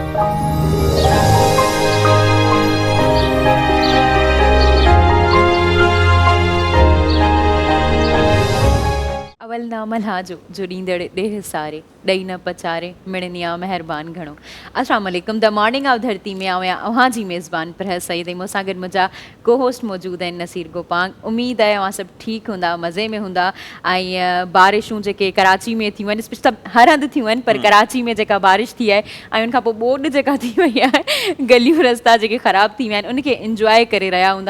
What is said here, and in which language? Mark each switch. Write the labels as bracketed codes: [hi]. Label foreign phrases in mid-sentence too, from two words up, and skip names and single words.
[sd] अवल नामल हाजो जो ॾींदड़ ॾेह सारे ॾई न पचारे मिड़निया मेहरबान घणो। [ar] السلام عليكم. [sd] द मॉर्निंग ऑफ धरती में आया अवां जी मेज़बान परहज़ सईद ऐं मूंसां गॾु मुंहिंजा को होस्ट मौजूदु आहिनि नसीर गोपांग। उम्मीद आहे अवां सभु ठीकु हूंदा, मज़े में हूंदा ऐं बारिशूं जेके कराची में थियूं आहिनि, सभु हर हंधि थियूं आहिनि, पर कराची में जेका बारिश थी आहे ऐं उनखां पोइ ॿोॾि जेका थी वई आहे, गलियूं रस्ता जेके ख़राबु थी विया आहिनि उनखे इंजॉय करे रहिया हूंदा।